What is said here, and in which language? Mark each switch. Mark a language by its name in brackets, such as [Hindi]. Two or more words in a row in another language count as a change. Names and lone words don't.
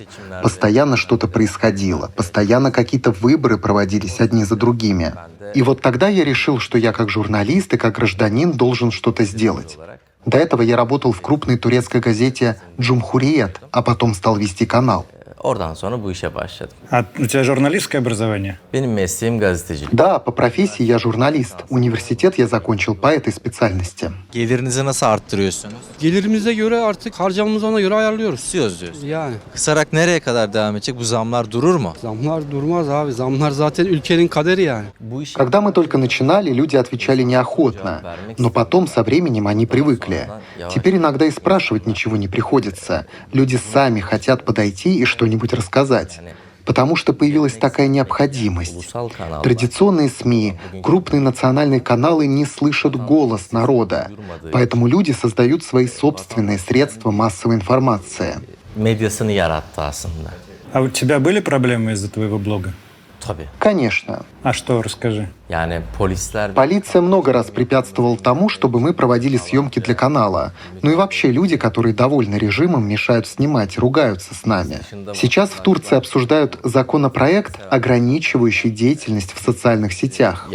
[Russian] Постоянно что-то происходило, постоянно какие-то выборы проводились одни за другими. И вот тогда я решил, что я как журналист и как гражданин должен что-то сделать. До этого я работал в крупной турецкой газете «Cumhuriyet», а потом стал вести канал. [Turkish] Oradan sonra bu işe başladım. [Russian] А у тебя журналистское образование? [Turkish] Benim mesleğim gazetecilik. [Russian] Да, по профессии я журналист. Университет я закончил по этой специальности. [Turkish] Gelirinizi nasıl arttırıyorsunuz? Gelirimize göre artık harcamamızı ona göre ayarlıyoruz. Tutuyoruz diyoruz. Yani. Kısarak nereye kadar devam edecek? Bu zamlar durur mu? Zamlar durmaz abi. Zamlar zaten ülkenin kaderi yani. [Russian] Когда мы только начинали, люди отвечали неохотно. Но потом, со временем, они привыкли. Теперь иногда и спрашивать ничего не приходится. Люди сами хотят подойти и что-нибудь рассказать. Потому что появилась такая необходимость. Традиционные СМИ, крупные национальные каналы не слышат голос народа. Поэтому люди создают свои собственные средства массовой информации. [Turkish] Medyasını yarattı aslında. [Russian] А у тебя были проблемы из-за твоего блога? Конечно. А что, расскажи. Полиция много раз препятствовала тому, чтобы мы проводили съемки для канала. Ну и вообще люди, которые довольны режимом, мешают снимать, ругаются с нами. Сейчас в Турции обсуждают законопроект, ограничивающий деятельность в социальных сетях.